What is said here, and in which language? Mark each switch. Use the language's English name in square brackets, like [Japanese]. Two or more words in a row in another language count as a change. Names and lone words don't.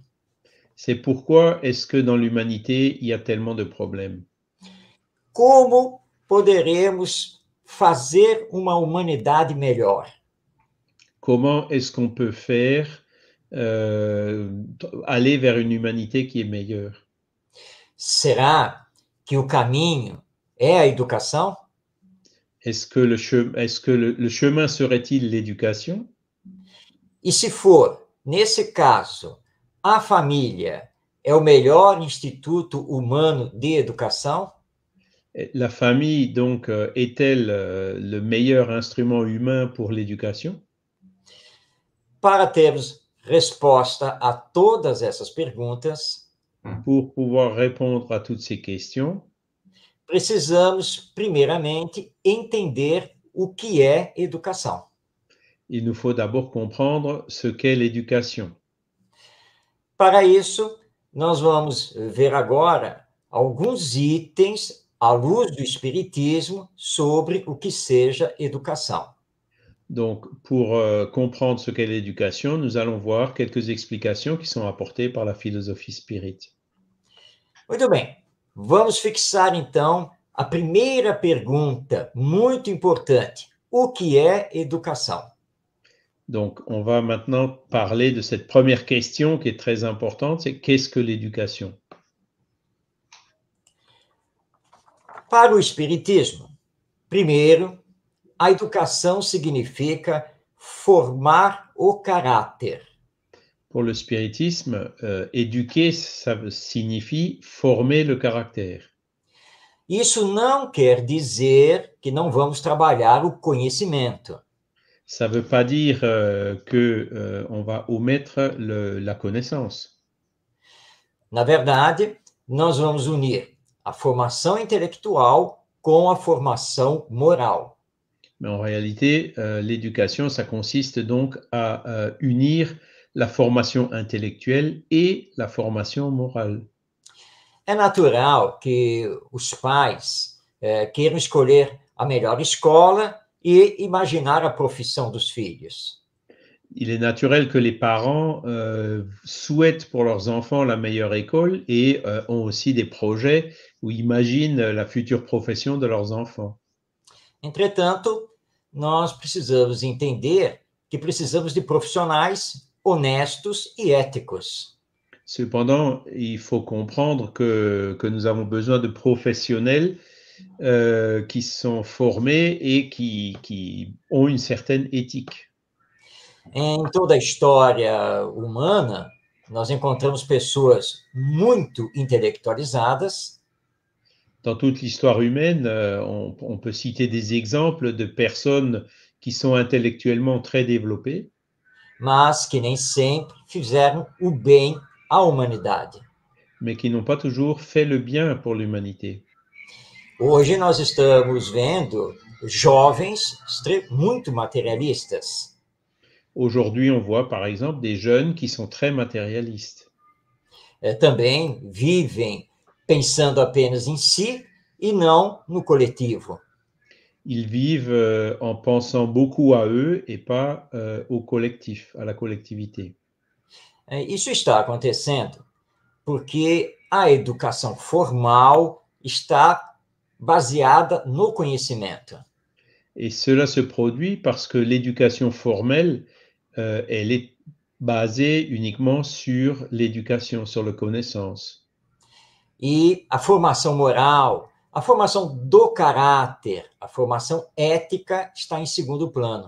[French] c'est pourquoi est-ce que dans l'humanité, il y a tellement de problèmes? [Portuguese] Como poderemos fazer uma humanidade melhor? [French] Comment est-ce qu'on peut faire aller vers une humanité qui est meilleure? [Portuguese] Será que o caminho é a educação? [French] Est-ce que le chemin serait-il l'éducation? [Portuguese] E se for, nesse caso, a família é o melhor instituto humano de educação? [French] La famille, donc, est-elle le meilleur instrument humain pour l'éducation? [Portuguese] Para termos resposta a todas essas perguntas, [French] pour pouvoir répondre à toutes ces questions, [Portuguese] precisamos, primeiramente, entender o que é educação. [French] il nous faut d'abord comprendre ce qu'est l'éducation. [Portuguese] Para isso, nós vamos ver agora alguns itens à luz do Espiritismo sobre o que seja educação. [French] Donc, pour comprendre ce qu'est l'éducation, nous allons voir quelques explications qui sont apportées par la philosophie spirit. [Portuguese] Muito bem, vamos fixar então a primeira pergunta, muito importante. O que é educação? [French] Donc, on va maintenant parler de cette première question qui est très importante, c'est qu'est-ce que l'éducation? [Portuguese] Para o Espiritismo, primeiro, a educação significa formar o caráter. [French] Pour le spiritisme, éduquer, ça signifie former le caractère. [Portuguese] Isso não quer dizer que não vamos trabalhar o conhecimento. [French] Ça ne veut pas dire qu'on va omettre la connaissance. [Portuguese] Na verdade, nós vamos unir a formação intelectual com a formação moral. [French] Mais en réalité, l'éducation, ça consiste donc à unir la formation intellectuelle et la formation morale. [Portuguese] É natural que os pais queiram escolher a melhor escola e imaginar a profissão dos filhos. [French] Il est naturel que les parents souhaitent pour leurs enfants la meilleure école et ont aussi des projets où imaginent la future profession de leurs enfants. [Portuguese] Entretanto, nós precisamos entender que precisamos de profissionais honestos e éticos. [French] Cependant, il faut comprendre que nous avons besoin de professionnels qui sont formés et qui ont une certaine éthique. [Portuguese] Em toda a história humana, nós encontramos pessoas muito intelectualizadas. [French] Dans toute l'histoire humaine, on peut citer des exemples de personnes qui sont intellectuellement très développées, [Portuguese] mas que nem sempre fizeram o bem à humanidade. [French] mais qui n'ont pas toujours fait le bien pour l'humanité. [Portuguese] Hoje nós estamos vendo jovens muito materialistas. [French] Aujourd'hui, on voit par exemple des jeunes qui sont très matérialistes. [Portuguese] Também vivem pensando apenas em si e não no coletivo. [French] Ils vivent en pensant beaucoup à eux et pas au collectif, à la collectivité. [Portuguese] Isso está acontecendo porque a educação formal está baseada no conhecimento. [French] Et cela se produit parce que l'éducation formelle, elle est basée uniquement sur l'éducation, sur la connaissance. [Portuguese] E a formação moral, a formação do caráter, a formação ética está em segundo plano.